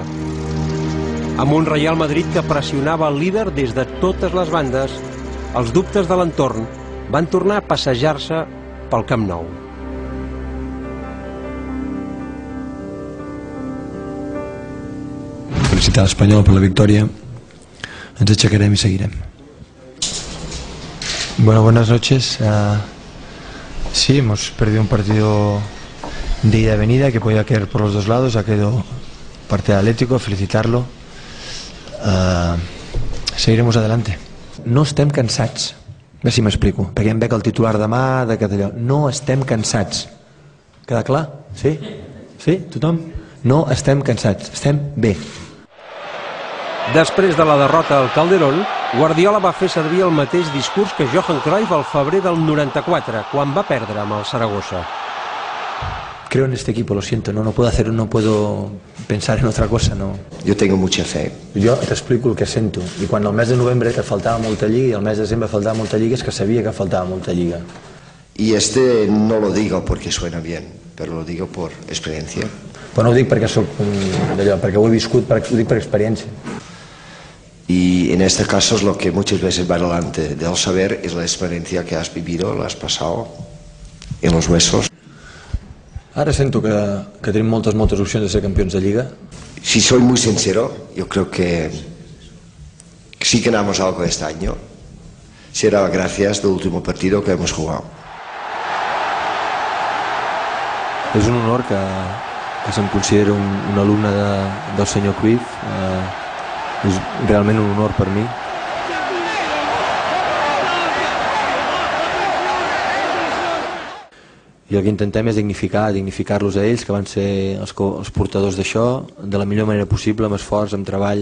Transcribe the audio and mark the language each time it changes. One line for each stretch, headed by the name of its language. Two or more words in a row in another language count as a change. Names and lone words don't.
Catalan: Amb un Real Madrid que pressionava el líder des de totes les bandes, els dubtes de l'entorn van tornar a passejar-se pel Camp Nou. Felicitar a l'Espanyol per la victòria. Ens aixecarem i seguirem.
Spanish: Bueno, buenas noches. Sí, hemos perdido un partido de ida y venida que podía caer por los dos lados. Ha quedado parte del Atlético, felicitarlo. Seguiremos adelante.
Catalan: No estem cansats. A veure si m'explico, perquè em veig el titular demà de Català. No estem cansats. Queda clar? Sí? Sí? Tothom? No estem cansats, estem bé. Després de la derrota al Calderón, Guardiola va fer servir el mateix discurs que Johan Cruyff al febrer del 94, quan va perdre amb el Saragossa.
Spanish: Creo en este equipo, lo siento, no puedo pensar en otra cosa, no. Yo tengo mucha fe.
Catalan: Jo t'explico el que sento, i quan el mes de novembre que faltava molta lliga i el mes de desembre faltava molta lliga és que sabia que faltava molta lliga.
Spanish: Y no lo digo porque suena bien, pero lo digo por experiencia.
Catalan: Però no ho dic perquè perquè ho he viscut, ho dic per experiència.
Spanish: Y en este caso es lo que muchas veces va delante del saber, es la experiencia que has vivido, la has pasado en los huesos.
Catalan: Ara sento que tenim moltes opcions de ser campions de Lliga.
Spanish: Si soy muy sincero, yo creo que si ganamos algo este año, será gracias al último partido que hemos jugado.
Catalan: És un honor que se'm consideri un alumne del senyor Cruyff. És realment un honor per mi. I el que intentem és dignificar-los a ells, que van ser els portadors d'això, de la millor manera possible, amb esforç, amb treball.